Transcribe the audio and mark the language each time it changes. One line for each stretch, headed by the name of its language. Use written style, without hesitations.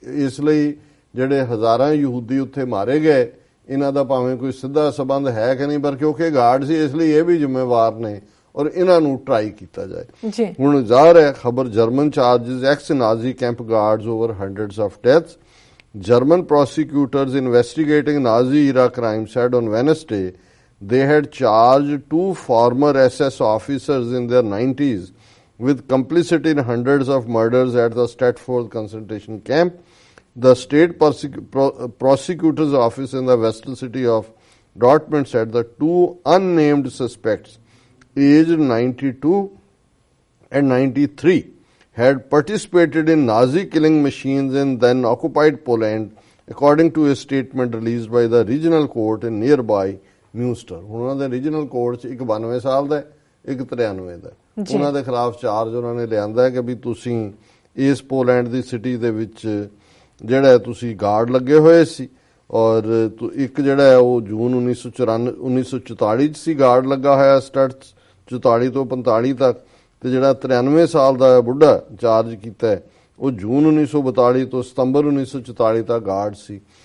Punjabi: ਇਸ ਲਈ ਜਿਹੜੇ ਹਜ਼ਾਰਾਂ ਯਹੂਦੀ ਉੱਥੇ ਮਾਰੇ ਗਏ, ਇਹਨਾਂ ਦਾ ਭਾਵੇਂ ਕੋਈ ਸਿੱਧਾ ਸਬੰਧ ਹੈ ਕਿ ਨਹੀਂ ਪਰ ਕਿਉਂਕਿ ਗਾਰਡ ਸੀ ਇਸ ਲਈ ਇਹ ਵੀ ਜ਼ਿੰਮੇਵਾਰ ਨੇ ਔਰ ਇਹਨਾਂ ਨੂੰ ਟਰਾਈ ਕੀਤਾ ਜਾਏ। ਹੁਣ ਜ਼ਾਹਰ ਹੈ ਖਬਰ
English: German charges ex Nazi camp guards over hundreds of deaths. German prosecutors investigating Nazi-era crimes said on Wednesday they had charged 2 former SS officers in their 90s with complicity in hundreds of murders at the Stratford concentration camp. The state prosecutor's office in the western city of Dortmund said the 2 unnamed suspects, aged 92 and 93, had participated in Nazi killing machines in then occupied Poland, according to a statement released by the regional court in nearby Münster.
Punjabi: ਉਹਨਾਂ ਦੇ regional court 'ਚ ਇੱਕ 92 ਸਾਲ ਦਾ ਇੱਕ 93 ਦਾ ਉਹਨਾਂ ਦੇ ਖਿਲਾਫ charge ਉਹਨਾਂ ਨੇ ਲਿਆਂਦਾ ਕਿ ਵੀ ਤੁਸੀਂ ਇਸ ਪੋਲੈਂਡ ਦੀ ਸਿਟੀ ਦੇ ਵਿੱਚ ਜਿਹੜਾ ਤੁਸੀਂ ਗਾਰਡ ਲੱਗੇ ਹੋਏ ਸੀ ਔਰ ਇੱਕ ਜਿਹੜਾ ਹੈ ਉਹ ਜੂਨ 1944 'ਚ ਸੀ ਗਾਰਡ ਲੱਗਾ ਹੋਇਆ ਸਟੱਟਸ 44 ਤੋਂ 45 ਤੱਕ, ਤੇ ਜਿਹੜਾ 93 ਸਾਲ ਦਾ ਬੁੱਢਾ ਚਾਰਜ ਕੀਤਾ ਹੈ ਉਹ ਜੂਨ 1942 ਤੋਂ ਸਤੰਬਰ 1944 ਤੱਕ ਗਾਰਡ ਸੀ।